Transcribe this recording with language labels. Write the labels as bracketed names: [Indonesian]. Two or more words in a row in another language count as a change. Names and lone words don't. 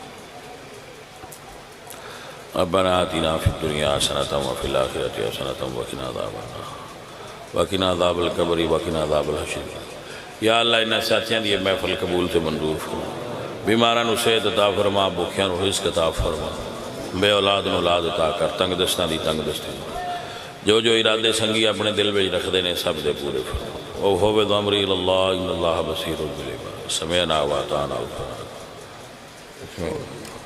[Arabic] ربنا آتنا فی الدنیا حسنۃ وفی الآخرۃ حسنۃ وقنا عذاب النار وقنا عذاب القبر وقنا عذاب الحشر یا [Punjabi] اللہ انہاں ساتھیاں دی محفل قبول سے منظور فرما بیماراں نو صحت عطا فرما بھوکیاں نو رزق عطا فرما بے اولاد نو اولاد عطا کر تنگ دستاں دی تنگ دستی جو جو ارادے سنگی اپنے دل وچ رکھ دے نے سب دے پورے فرما او ہوے تو [Arabic] امری اللہ ان اللہ بصیر بالعباد سمعنا واطعنا